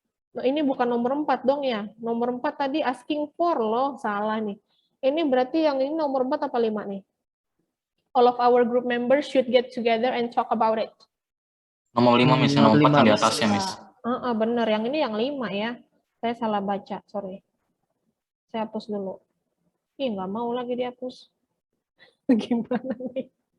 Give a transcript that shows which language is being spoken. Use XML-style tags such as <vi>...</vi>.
<id>Nah, ini bukan nomor 4 dong ya. Nomor 4 tadi asking for loh, salah nih. Ini berarti yang ini nomor 4 apa 5 nih?</id> <en>All of our group members should get together and talk about it.</en> <id>Nomor 5, Miss. Nomor 4 yang di atasnya, Miss. Bener, yang ini yang 5 ya. Saya salah baca, sorry. Saya hapus dulu. Ih, nggak mau lagi dihapus. Gimana nih?</id>